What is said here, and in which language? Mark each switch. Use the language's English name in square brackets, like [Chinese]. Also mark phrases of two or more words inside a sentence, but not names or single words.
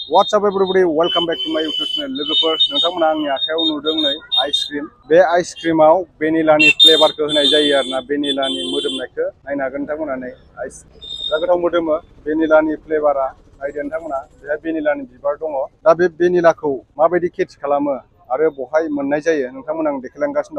[English] What's up everybody? Welcome back to my YouTube channel. [Bodo] लोगोफोर नोंथांमोना आंनि आखायाव नुदों नै आइसक्रिम। बे आइसक्रिमाव भेनिलानि फ्लेभारखौ होनाय जायो आरोना भेनिलानि मोदोमनायखौ नायनो हागोन नोंथांमोना नै आइस दा गोथाव मोदोमो भेनिलानि फ्लेभारा नायदो नोंथांमोना बेहाय भेनिलानि बिबार दङ। दा बे भेनिलाखौ माबायदि खेथि खालामो आरो बहाय मोननाय जायो नोंथांमोना आं देखायलांगासिनो दं।